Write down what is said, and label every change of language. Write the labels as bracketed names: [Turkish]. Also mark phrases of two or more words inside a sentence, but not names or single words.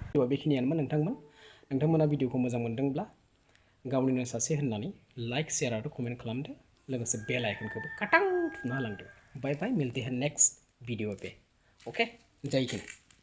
[Bodo] बेखिनियानोमोन नोंथांमोना भिडिअखौ मोजां मोनदोंब्ला गावनिनो सासे होननानै लाइक शेयार आरो कमेन्ट खालामदो लोगोसे बेल आइकनखौबो काटां थुना होलांदो [English] bye bye [Hindi] मिलते हैं नेक्स्ट वीडियो पे ओके जय हिंद।